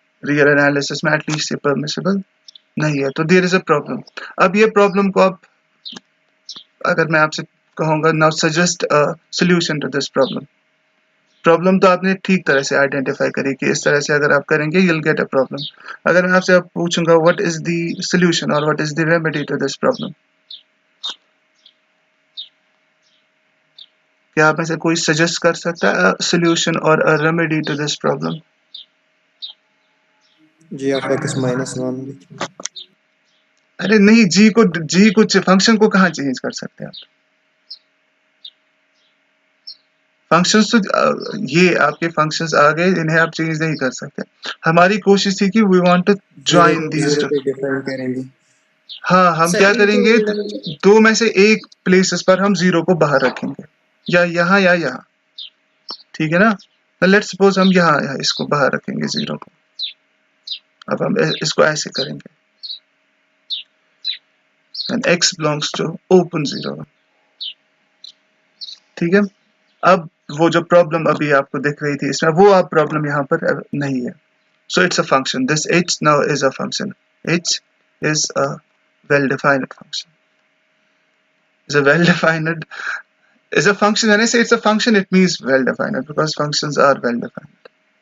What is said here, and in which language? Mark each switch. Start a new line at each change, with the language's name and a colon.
Hindi: Real analysis में at least ये permissible नहीं है, तो
English: There is a problem.
Hindi: अब ये प्रॉब्लम को आप, अगर मैं आपसे कहूँगा
English: Now suggest a solution to this problem.
Hindi: Problem तो आपने ठीक तरह से आइडेंटिफाई करी कि इस तरह से अगर आप करेंगे
English: you'll get a problem।
Hindi: अगर मैं आपसे पूछूंगा
English: what is the solution or what is the remedy to this problem,
Hindi: क्या आप में से कोई सजेस्ट कर सकता है solution और
English: a remedy to this problem? g of x -1।
Hindi: अरे नहीं, g को फंक्शन को कहाँ चेंज कर सकते हैं आप? फंक्शंस तो ये आपके फंक्शंस आ गए, इन्हें आप चेंज नहीं कर सकते। हमारी कोशिश थी कि
English: We want to join these two.
Hindi: पे डिफाइन करेंगे। हाँ, हम सर क्या इनको करेंगे, दो में से एक प्लेसेस पर हम 0 को बाहर रखेंगे, या यहाँ या यहाँ, ठीक है ना? लेट्स सपोज हम यहाँ इसको बाहर रखेंगे 0 को। अब हम इसको ऐसे करेंगे
English: and x belongs to open 0,
Hindi: ठीक है? अब वो जो प्रॉब्लम अभी आपको दिख रही थी इसमें, वो आप प्रॉब्लम यहाँ पर नहीं है।
English: So it's a function. This h now is a function. H is a well-defined function. Is a well-defined is a function. When I say it's a function, it means well-defined because functions are well-defined.